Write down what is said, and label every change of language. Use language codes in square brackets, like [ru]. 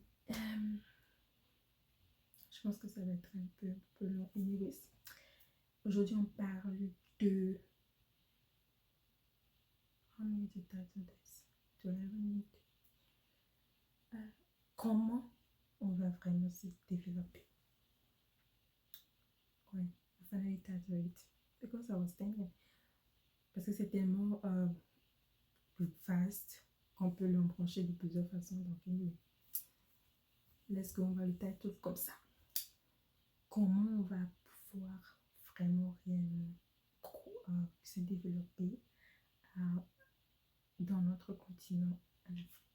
[fr] Je pense que ça va être un peu long. Anyways, aujourd'hui, on parle de... [en] How many did I do this? 11 minutes. [fr] Comment on va vraiment se développer? [en] Ouais, I finally titled it because I was thinking. [fr] Parce que c'est tellement vaste qu'on peut l'embrancher de plusieurs façons. Donc, anyway, [en] let's go, [fr] on va le title comme ça. Comment on va pouvoir vraiment réellement se développer dans notre continent en Afrique?